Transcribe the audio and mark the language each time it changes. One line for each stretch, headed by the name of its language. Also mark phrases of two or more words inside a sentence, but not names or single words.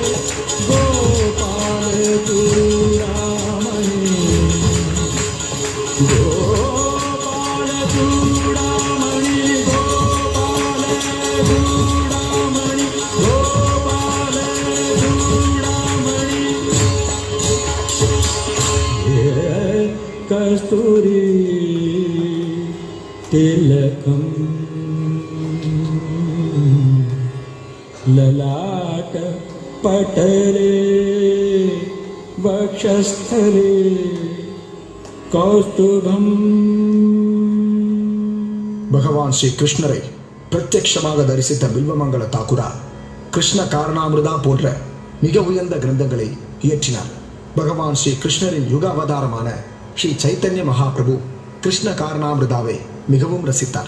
Sanskrit: गोपाल चूडामणि गोपाल चूडामणि गोपाल चूडामणि गोपाल चूडामणि कस्तूरी तिलकं ललाट पटले वक्षस्थले कौस्तुभम्
Tamil: பகவான் ஸ்ரீ கிருஷ்ணரை பிரத்யக்ஷமாக தரிசித்த பில்வமங்கல தாக்குரா கிருஷ்ண காரணாமிருதா போன்ற மிக உயர்ந்த கிரந்தங்களை இயற்றினார். பகவான் ஸ்ரீ கிருஷ்ணரின் யுக அவதாரமான ஸ்ரீ சைத்தன்ய மகாபிரபு கிருஷ்ண காரணாமிருதாவை மிகவும் ரசித்தார்.